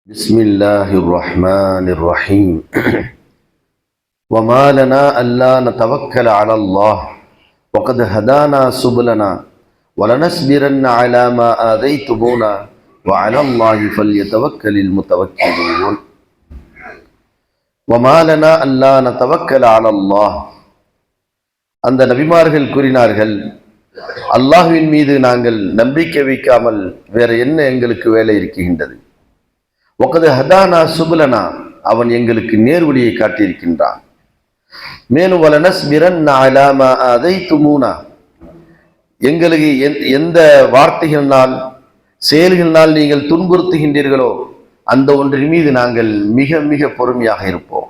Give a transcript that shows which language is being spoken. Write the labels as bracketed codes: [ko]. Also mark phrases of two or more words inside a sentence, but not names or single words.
[ar] بسم الله الرحمن الرحيم وما لنا ألا نتوكل على الله وقد هدانا سبلنا ولنصبرن على ما آذيتمونا وعلى الله فليتوكل المتوكلون وما لنا ألا نتوكل على الله. [ta] அந்த நபிமார்கள் கூறினார்கள், அல்லாஹ்வின் மீது நாங்கள் நம்பிக்கை வைக்காமல் வேற என்ன எங்களுக்கு வேலை இருக்கின்றது. [ar] وقد هدانا سبلنا, [ta] அவன் எங்களுக்கு நேர்வழியை காட்டியிருக்கின்றான். மேலும் [ar] ولنصبرن على ما آذيتمونا, [ta] எங்களுக்கு எந்த வார்த்தைகளினால் செயல்களினால் நீங்கள் துன்புறுத்துகின்றீர்களோ அந்த ஒன்றின் மீது நாங்கள் மிக மிக பொறுமையாக இருப்போம்.